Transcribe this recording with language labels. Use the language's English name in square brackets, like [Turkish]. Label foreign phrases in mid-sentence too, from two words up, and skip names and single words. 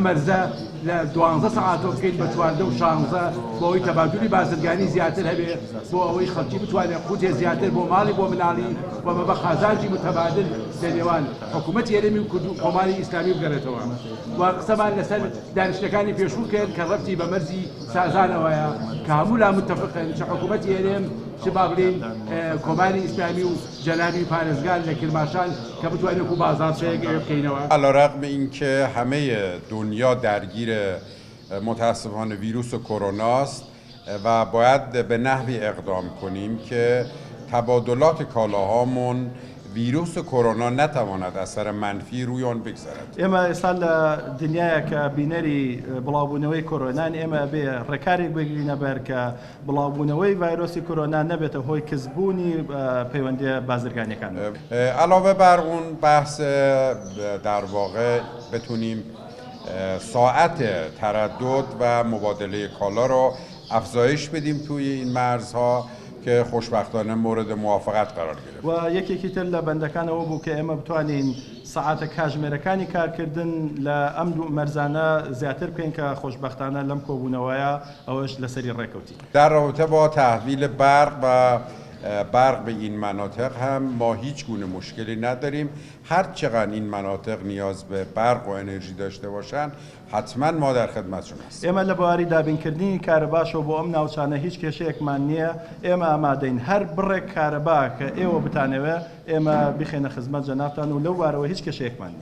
[Central Kurdish] مەرزە لە 12 سەعاتۆ بکەین بە 14 و 16 بۆ ئەوەی تەبادولی بازرگانی زیاتر هەبێ بۆ ئەوەی خەڵکی بتوانێت قوتێ زیاتر بۆ ماڵی بۆ مناڵی و بە خازانجی متەبادل لە نێوان حکوومەتی هەرێمی و کۆماری ئیسلامی بگەڕێتەوە و قسەمان لەسەر دانیشتەکانی پێشوو کرد کە ڕەبتی بە مەرزی سازانەوەیە کە هەموو لا متفقن چ حکوومەتی هەرێم چ با بڵێن کۆماری ئیسلامی و جەنابی پارێزگار لە کرماشان کە بتوانێت و بازار شەیەک بکەینەوە. [Persian] علیرغم اینکه همه دنیا درگیر متاسفانه ویروس کرونا است و باید به نحوی اقدام کنیم که تبادلات کالاهامون ویروس کرونا نتواند اثر منفی روی آن بگذارد. [Central Kurdish] اما ئێستا لە دنیایەکە بینەری بڵاوبوونەوەی کۆرۆنان ئێمە بێ ڕێکارێک بگرینە بەر کە بڵاوبوونەوەی ڤایرۆسی کۆرۆنا نەبێتە هۆی کەسبوونی پەیوەندی بازرگانیەکان. [Persian] علاوه بر اون بحث در واقع بتونیم ساعت تردد و مبادله کالا رو افزایش بدیم توی این مرزها که خوشبختانه مورد موافقت قرار گرفت. [Central Kurdish] و یەکێکی تر لە بەندەکانەوە بوو کە ئێمە بتوانین ساعاتە کاژمێرەکانی کارکردن لە ئەم دوو مەرزانە زیاتر بکەین کە خۆشبختانە لەم کۆبوونەوەیە ئەوەش لەسەری ڕێکەوتی. [Persian] در رابطه با تحویل برق و برق به این مناطق هم ما هیچ گونه مشکلی نداریم. هر چقدر این مناطق نیاز به برق و انرژی داشته باشند حتما ما در خدمتشون هستیم. [Central Kurdish] ئێمە لە بواری دابینکردنی کارەباشەوە بۆ ئەم ناوچانە هیچ کێشەیەکمان نییە. ئێمە ئامادەین هەر بڕێک کارەبا کە ئێوە بتانەوە ئێمە بخێنە خزمەت جەنابتان و لەو وارەوە هیچ کێشەیەکمان نییە.